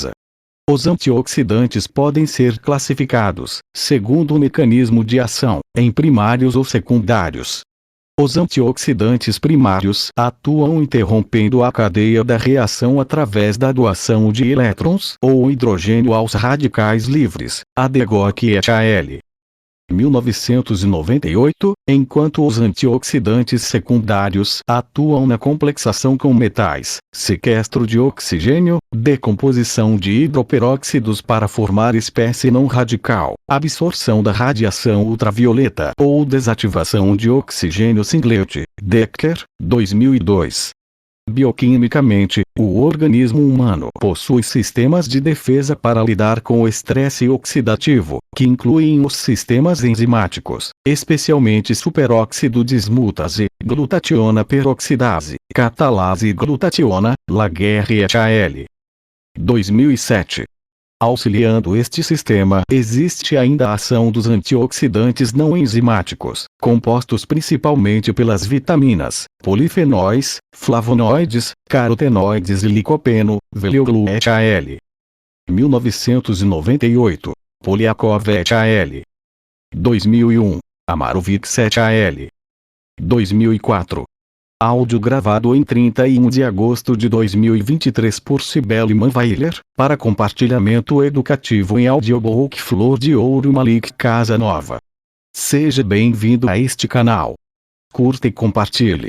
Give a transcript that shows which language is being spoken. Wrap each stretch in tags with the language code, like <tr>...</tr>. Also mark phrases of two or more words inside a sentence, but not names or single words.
<pt>Os antioxidantes podem ser classificados, segundo o mecanismo de ação, em primários ou secundários. Os antioxidantes primários atuam interrompendo a cadeia da reação através da doação de elétrons ou hidrogênio aos radicais livres. Adegoke et al. 1998, enquanto os antioxidantes secundários atuam na complexação com metais, sequestro de oxigênio, decomposição de hidroperóxidos para formar espécie não radical, absorção da radiação ultravioleta ou desativação de oxigênio singlet. Decker, 2002. Bioquimicamente, o organismo humano possui sistemas de defesa para lidar com o estresse oxidativo, que incluem os sistemas enzimáticos, especialmente superóxido dismutase, glutationa peroxidase, catalase e glutationa. Laguerre et al. 2007. Auxiliando este sistema, existe ainda a ação dos antioxidantes não enzimáticos, compostos principalmente pelas vitaminas, polifenóis, flavonoides, carotenoides e licopeno. Velioglu et al. 1998. Polyakov et al. 2001. Amarovics et al. 2004. Áudio gravado em 31 de agosto de 2023 por Cibele Manweiler, para compartilhamento educativo em audiobook. Flor de Ouro Malik Casanova. Seja bem-vindo a este canal. Curta e compartilhe.</pt>